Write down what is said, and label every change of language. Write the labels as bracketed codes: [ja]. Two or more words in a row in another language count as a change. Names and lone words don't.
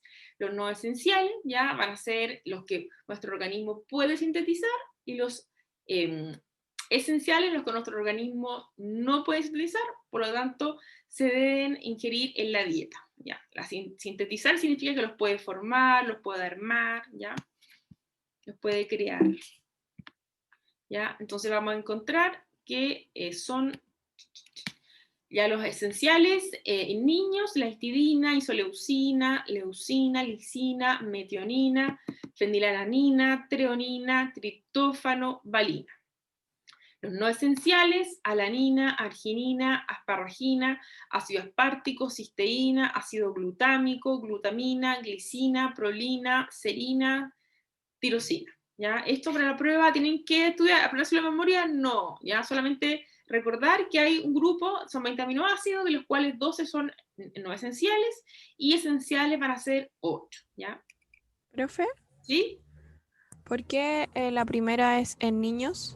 [es] Los no esenciales ya van a ser los que nuestro organismo puede sintetizar, y los esenciales, los que nuestro organismo no puede sintetizar, por lo tanto se deben ingerir en la dieta. ¿Ya? Sintetizar significa que los puede formar, los puede armar, ¿ya?, los puede crear. ¿Ya? Entonces vamos a encontrar que son ya los esenciales en niños: la histidina, isoleucina, leucina, lisina, metionina, fenilalanina, treonina, triptófano, valina. Los no esenciales: alanina, arginina, asparagina, ácido aspartico, cisteína, ácido glutámico, glutamina, glicina, prolina, serina, tirosina. ¿Ya? Esto para la prueba tienen que estudiar, aprenderse la memoria, no, ya solamente recordar que hay un grupo, son 20 aminoácidos, de los cuales 12 son no esenciales, y esenciales van a ser 8, ¿ya? Profe, ¿Sí? ¿por qué la primera es en niños?